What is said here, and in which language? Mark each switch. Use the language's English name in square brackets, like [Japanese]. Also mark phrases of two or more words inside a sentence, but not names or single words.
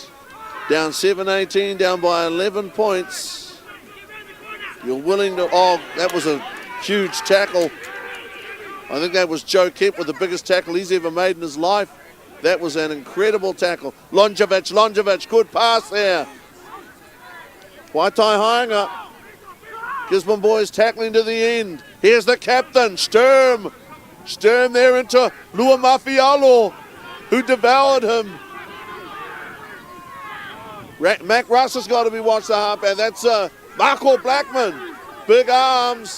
[English] Down 7-18, down by 11 points. You're willing to... Oh, that was a huge tackle. I think that was Joe Kemp with the biggest tackle he's ever made in his life. That was an incredible tackle. Lonjovic, good pass there. Waitai Hainga. Gisborne Boys tackling to the end. Here's the captain, Sturm. Sturm there into Lua Mafialo, who devoured him. Mac Russ has got to be watched the half, and that's Marco Blackman. Big arms.